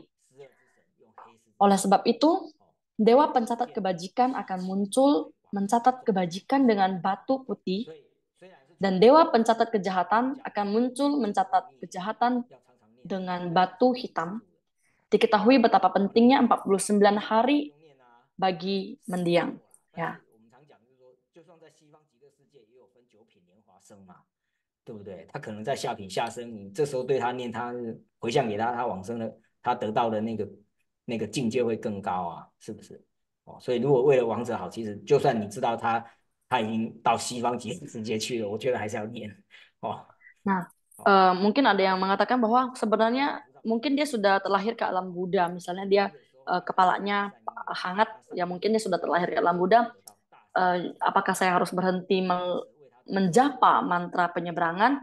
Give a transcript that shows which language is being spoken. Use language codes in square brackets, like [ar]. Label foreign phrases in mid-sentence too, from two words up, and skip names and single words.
[id] Oleh sebab itu, Dewa pencatat kebajikan akan muncul mencatat kebajikan dengan batu putih, dan Dewa pencatat kejahatan akan muncul mencatat kejahatan dengan batu hitam. Diketahui betapa pentingnya 49 hari bagi mendiang. Ya. [zh] 对不对？他可能在下品下生，你这时候对他念他回向给他，他往生了，他得到的那个境界会更高啊，是不是？哦，所以如果为了亡者好，其实就算你知道他已经到西方极乐世界去了，我觉得还是要念哦。 [id] Nah, mungkin ada yang mengatakan bahwa sebenarnya mungkin dia sudah terlahir ke alam Buddha, misalnya dia kepalanya hangat, ya mungkin dia sudah terlahir ke alam Buddha. Apakah saya harus berhenti menjapa mantra penyeberangan?